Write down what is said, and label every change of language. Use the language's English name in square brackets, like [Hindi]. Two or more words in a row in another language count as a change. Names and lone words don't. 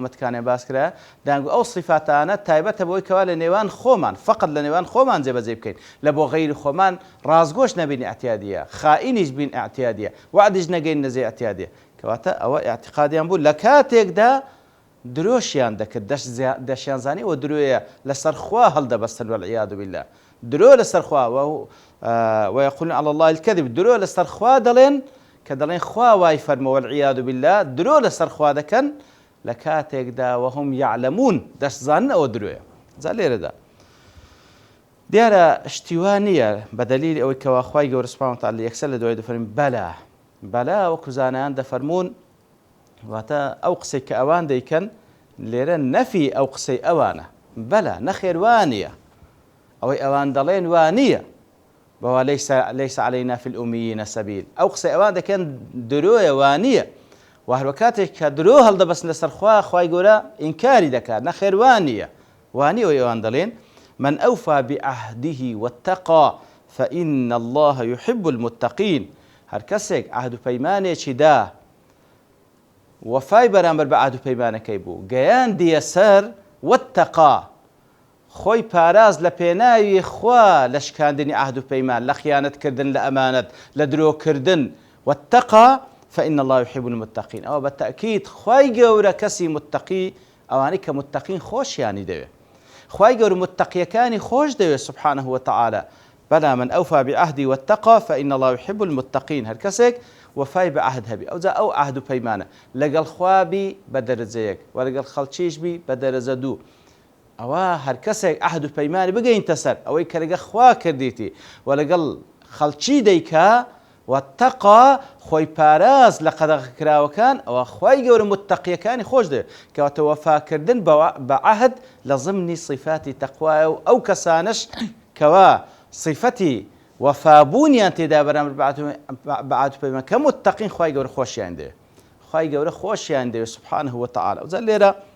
[Central Kurdish] ئومەتەکانیان باس کرا دەیانگو ئەو صیفاتانە تایبەتە بۆی کەوا لە نێوان خۆمان فقط لە نێوان خۆمان جێبەجێ بکەین لە بۆ غەیری خۆمان ڕازگۆش نەبین ئاعتیادیە خائینیش بین ئاعتیادیە وعدیش نەگەین نەزێ ئاعتیادیە کەواتە ئەوە ئاعتقادیان بوو لە کاتێکدا درۆشیان دەکرد دەشیان زانی ئەوە درۆیە لەسەر خوا هەڵدەبەستن [Arabic] والعیاذ بالله [Central Kurdish] درۆ لەسەر خوا [Arabic] ويقولون على الله الكذب [Central Kurdish] درۆ لەسەر خوا دەڵێن کە دەڵێن خوا وای فەرمە [Arabic] والعیاذ بالله [Central Kurdish] درۆ لەسەر خوا دەکەن لە کاتێکدا [Arabic] وهم يعلمون [Central Kurdish] دەشزانن ئەوە درۆیە جا لێرەدا دیارە شتیوان نییە بەدەلیلی ئەوەی کەوا خوای گەورە [Arabic] سوبحانەهو وتەعالا [Central Kurdish] یەکسەر لە دوای دەفەرمێن بەلا وەکو زانایان دەفەرمون واتە ئەو قسەی کە ئەوان دەیکەن لێرە نەفی ئەو قسەی ئەوانە بەلە نەخێر وانە ئەوەی ئەوان دەڵێن وانە بەوا [Arabic] لەیس عەلەینا فی الئومیین سەبیل [Central Kurdish] ئەو قسەی ئەوان دەکەن درۆیە وانە و هەروە کاتێک کە درۆ هەڵدەبەستن لەسەر خوای گەورە ئینکاری دەکات نەخێر وانە ئەوەی ئەوان دەڵێن [Arabic] من ئەوفا بعهده واتقى فإن الله يحب المتقين [Central Kurdish] هەر کەسێک عهد و پەیمانێکی دا وەفای بەرامبەر بە عهد و پەیمانەکەی بوو گەیاندیە سەر واتقى خۆی پاراز لە پێناوی خوا لە شکاندنی عهد و پەیمان لە خیانەتکردن لە ئەمانەت لە درۆکردن [Arabic] واتقى فإن الله يحب المتقين [Central Kurdish] ئەوە بەتەئکید خوای گەورە کەسی متقی ئەوانەی کە متقین خۆشیانی دەوێت خوای گەورە متقیەکانی خۆش دەوێت [Arabic] سبحانه وتعالى [Central Kurdish] بەلا [Arabic] من ئەوفا بعهدی واتقى فإن الله يحب المتقين [Central Kurdish] هەر کەسێک وەفای بە عهد هەبی ئەوجا ئەو عهد و پەیمانە لەگەڵ خوابی بە دەرەجەیەک و لەگەڵ خەڵکیشبی بە دەرەجە دوو ئەوە هەر کەسێک عهد و پەیمانی بگەینتە سەر ئەوەی کە لەگەڵ خوا کردیتی و لەگەڵ خەڵکی دەیکا واتقى خۆی پاراز لە قەدەغەکراوەکان ئەوە خوای گەورە متقیەکانی خۆش دەوێت کەواتە وەفاکردن بە عهد لە ضمنی صیفاتی تەقوایە و ئەو کەسانش کەوا صیفەتی وەفابوونیان تێدا بەرامبەر بە عهد و پەیمان کە متقین خوای گەورە خۆشیان دەوێت خوای گەورە خۆشیان دەوێت [Arabic] سبحانه وتعالى [Central Kurdish] وزە لێرە